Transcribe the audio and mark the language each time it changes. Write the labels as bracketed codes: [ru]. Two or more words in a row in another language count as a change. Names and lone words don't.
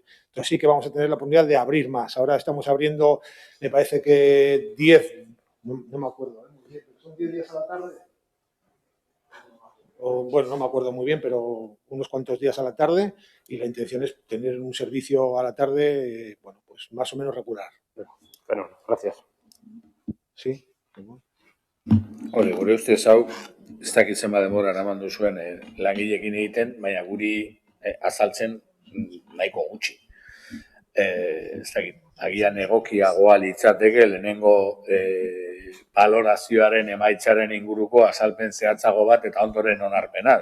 [es] Entonces sí que vamos a tener la oportunidad de abrir más. Ahora estamos abriendo, me parece que 10, no me acuerdo, ¿son 10 días a la tarde? Bueno, no me acuerdo muy bien, pero unos cuantos días a la tarde y la intención es tener un servicio a la tarde, bueno, pues más o menos regular. Bueno, gracias. Sí. [eu] Hori, gure ustez hau, ez dakit zenbat denbora eraman duzuen langileekin egiten, baina guri azaltzen nahiko gutxi. Ez dakit, agian egokiagoa litzateke lehenengo balorazioaren emaitzaren inguruko azalpen zehatzago bat eta ondoren onarpena.